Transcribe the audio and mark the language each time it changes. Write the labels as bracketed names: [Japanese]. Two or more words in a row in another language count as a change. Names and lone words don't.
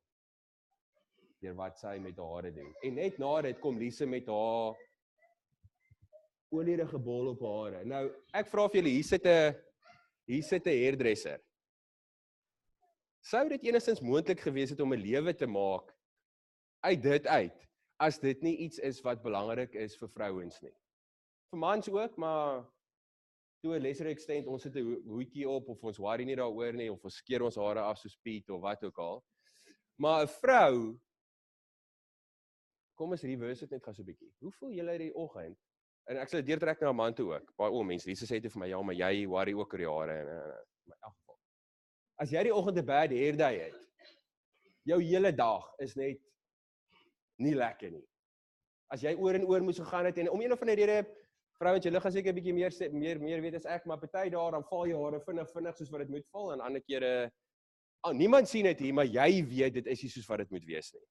[Afrikaans] Deur wat sy met haar hare doen. En net na dit kom Lise met haar olierige bol op haar hare. Nou, ek vra vir julle, hier sit 'n hairdresser. Sou dit enigstens moontlik gewees het om 'n lewe te maak uit dit uit, as dit nie iets is wat belangrik is vir vrouens nie. Vir mans ook, maar [English] to a lesser extent, [Afrikaans] ons sit 'n hoedjie op, of ons worry nie daaroor nie, of ons skeer ons hare af soos Piet, of wat ook al. Maar 'n vrou, kom ons reverse dit net gou so 'n bietjie. Hoe voel julle die oggend? En ek sal dit deurtrek na 'n man toe ook. Baie mense, Lise sê dit vir my, ja, maar jy worry ook oor die hare en in elk geval. As jy die oggend 'n [English] bad hair day [Afrikaans] het, jou hele dag is net nie lekker nie. As jy oor en oor moes gegaan het en om een of ander rede, vrouens, julle gaan seker 'n bietjie meer weet as ek, maar party daar dan val jou hare vinnig soos wat dit moet val en ander kere niemand sien dit hier, maar jy weet dit is nie soos wat dit moet wees nie.